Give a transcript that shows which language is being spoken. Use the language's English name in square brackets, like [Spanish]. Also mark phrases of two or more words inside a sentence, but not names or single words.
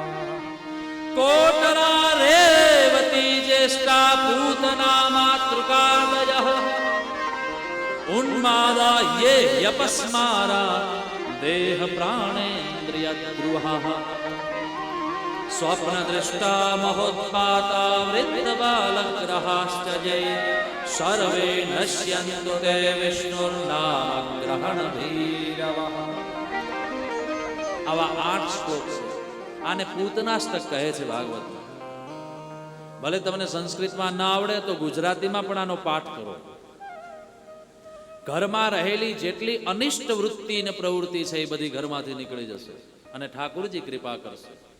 [Sanskrit] कोटरा रेवती ज्येष्ठा पूतना मातृकादयः उन्मादा ये यपस्मारा देह प्राणेन्द्रियद्रुहाः स्वप्नदृष्टा महोत्पाता वृद्धबालग्रहाश्च ये सर्वे नश्यन्तु ते विष्णुर्नामग्रहणभीरवः [Gujarati] આવા 8 શ્લોક છે. આને પૂતનાષ્ટક કહે છે ભાગવતમાં. ભલે તમને સંસ્કૃતમાં ના આવડે તો ગુજરાતીમાં પણ આનો પાઠ કરો. ઘરમાં રહેલી જેટલી અનિષ્ટ વૃત્તિ અને પ્રવૃત્તિ છે એ બધી ઘરમાંથી નીકળી જશે અને ઠાકોરજી કૃપા કરશે.